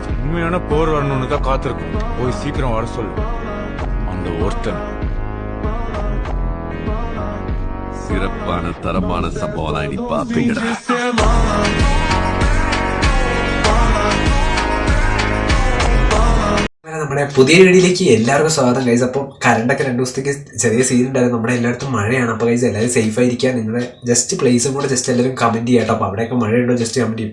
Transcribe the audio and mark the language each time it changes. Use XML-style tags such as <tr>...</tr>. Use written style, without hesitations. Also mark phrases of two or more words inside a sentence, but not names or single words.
<ta>உண்மையான போர் வரணும்னு தான் காத்திருக்கும். போய் சீக்கிரம் வர சொல்லு அந்த ஒருத்தன். சிறப்பான தரமான சம்பவம் தான் இனி பாப்பீங்கடா.</ta> <ml>നമ്മുടെ പുതിയ വീഡിയോയിലേക്ക് എല്ലാവർക്കും സ്വാഗതം ഗൈസ്. അപ്പോൾ കറണ്ടൊക്കെ 2 ദിവസത്തേക്ക് ചെറിയ സീൻ ഉണ്ടായിരുന്നു. നമ്മുടെ എല്ലായിടത്തും മഴയാണ്. അപ്പോൾ ഗൈസ് എല്ലാവരും സേഫ് ആയിരിക്കുക. നിങ്ങളുടെ</ml> <en>just places</en> <ml>കൂടെ ജസ്റ്റ് എല്ലാവരും കമൻറ്റ് ചെയ്യാം കേട്ടോ. അപ്പോൾ അവിടെയൊക്കെ മഴയുണ്ടോ ജസ്റ്റ് കമൻറ്റ് ചെയ്യും.</ml>